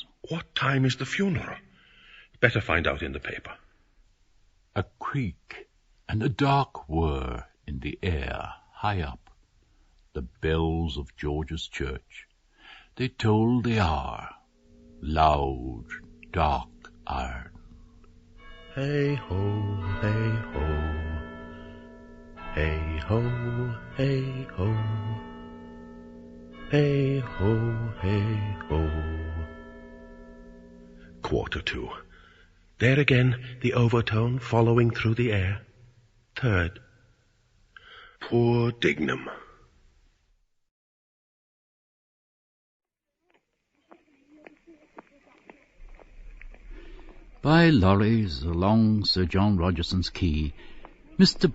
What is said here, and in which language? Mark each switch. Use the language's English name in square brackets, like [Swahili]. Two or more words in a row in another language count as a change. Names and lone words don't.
[English] What time is the funeral? Better find out in the paper. A creak and a dark whir in the air, high up. The bells of George's church. They tolled the hour, loud, dark iron. Hey ho, hey ho, hey ho, hey ho, hey ho, hey ho. 2:15. There again, the overtone following through the air. 3rd. Poor Dignam. By lorries along Sir John Rogerson's quay, Mr.